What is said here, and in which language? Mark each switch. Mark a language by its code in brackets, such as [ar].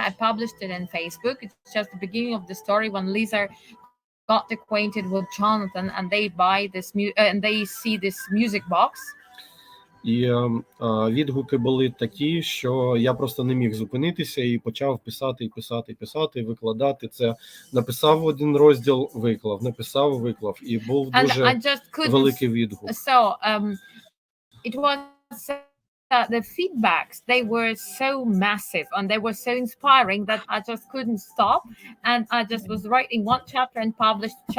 [en] I published it in Facebook. It's just the beginning of the story when Lisa got acquainted with Jonathan, and they buy this and they see this music box. [uk] І відгуки були такі, що я просто не міг зупинитися і почав писати, викладати це. Написав один розділ, виклав, написав, виклав. І був дуже великий відгук. [en] So, it was the feedbacks, they were so massive and they were so inspiring that I just couldn't stop, and I just was writing one chapter and published.